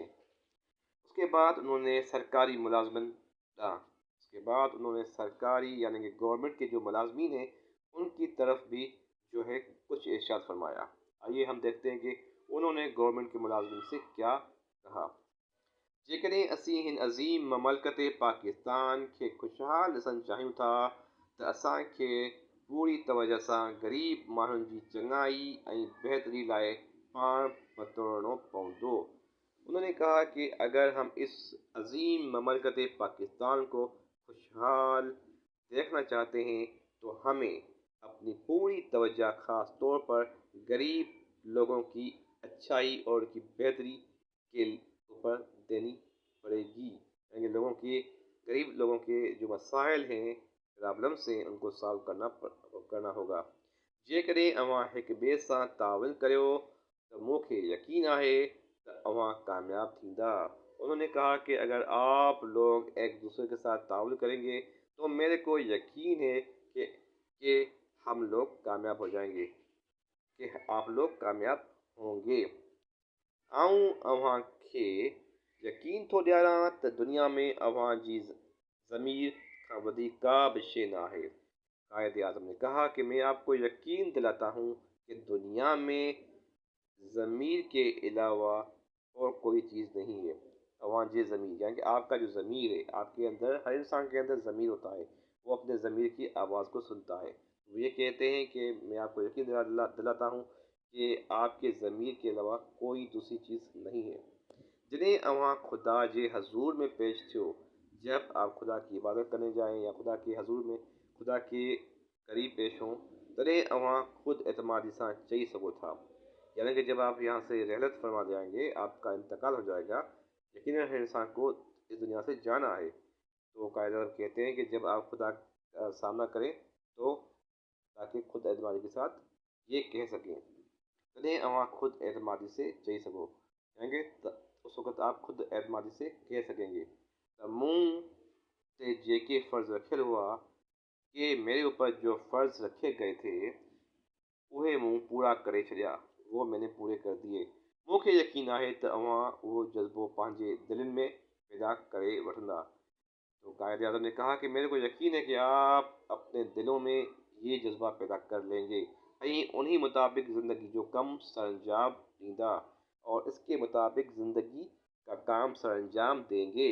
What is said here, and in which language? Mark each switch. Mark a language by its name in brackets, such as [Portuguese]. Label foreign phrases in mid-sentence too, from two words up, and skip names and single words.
[Hindi] उसके बाद उन्होंने सरकारी यानी कि गवर्नमेंट के जो मुलाजमीन हैं उनकी तरफ भी जो है कुछ इरशाद फरमाया। आइए हम देखते हैं कि उन्होंने गवर्नमेंट के मुलाजमीन से क्या कहा। [Sindhi] जेकॾहिं असीं हिन अज़ीम ममलकत पाकिस्तान खे खुशहाल ॾिसणु चाहियूं था त असांखे पूरी तवजह सां ग़रीब माण्हुनि जी चङाई ऐं बहितरी लाइ पाण बतोड़णो पवंदो। [Hindi] उन्होंने कहा कि अगर हम इस अजीम ममलकत पाकिस्तान को खुशहाल देखना चाहते हैं तो हमें अपनी पूरी तवज्जो ख़ास तौर पर गरीब लोगों की अच्छाई और की बेहतरी के ऊपर देनी पड़ेगी। यानी गरीब लोगों के जो मसाइल हैं, प्रॉब्लम्स हैं, उनको सॉल्व करना होगा। [Sindhi] जेकॾहिं अवां हिक ॿिए सां ताउन करियो त मूंखे यकीन है तो अवां कामयाब थींदा। [Hindi] उन्होंने कहा कि अगर आप लोग एक दूसरे के साथ ताउन करेंगे तो मेरे को यकीन है कि हम लोग कामयाब हो जाएंगे, कि आप लोग कामयाब होंगे। [Sindhi] आऊं अवां खे यकीन थो ॾियारां त दुनिया में अवां जी ज़मीर खां वधीक का भी शइ न आहे। [Hindi] कायदे आज़म ने कहा कि मैं आपको यकीन दिलाता हूँ कि दुनिया में ज़मीर के अलावा और कोई चीज़ नहीं है। [Sindhi] अवां जी ज़मीर [Hindi] यानी कि आपका जो ज़मीर है, आपके अंदर, हर इंसान के अंदर ज़मीर होता है, वो अपने ज़मीर की आवाज़ को सुनता है। वो ये कहते हैं कि मैं आपको यकीन दिलाता हूँ कि आपके ज़मीर के अलावा कोई दूसरी चीज़ नहीं है। [Sindhi] जॾहिं अवां खुदा जे हज़ूर में पेश थियो, [Hindi] जब आप खुदा की इबादत करने जाएं या खुदा के हज़ूर में खुदा के करीब पेश हों, [Sindhi] तॾहिं अवां खुद एतमादी सां चई सघो था। [Hindi] यानी कि जब आप यहाँ से रहलत फरमा जाएंगे, आपका इंतकाल हो जाएगा, यकीनन हर इंसान को इस दुनिया से जाना है, तो कायदा कहते हैं कि जब आप खुदा का सामना करें तो ताकि खुद एतमादी के साथ ये कह सकें, [Sindhi] तॾहिं अवां खुद एतमादी से चई सघो, [Hindi] यानी कि उस वक़्त आप खुद एतमादी से कह सकेंगे [Sindhi] त मूं ते जेके फ़र्ज़ रखियल हुआ, [Hindi] कि मेरे ऊपर जो फ़र्ज़ रखे गए थे [Sindhi] उहे मूं पूरा करे छॾिया, [Hindi] वो मैंने पूरे कर दिए। [Sindhi] मूंखे यकीन आहे त अवां उहो जज़्बो पंहिंजे दिलनि में पैदा करे वठंदा। [Hindi] तो कायदे आज़म ने कहा कि मेरे को यकीन है कि आप अपने दिलों में ये जज्बा पैदा कर लेंगे [Sindhi] ऐं उन्हीं मुताबिक ज़िंदगी जो कम सरंजाम ॾींदा [Hindi] और इसके मुताबिक ज़िंदगी का काम सरंजाम देंगे।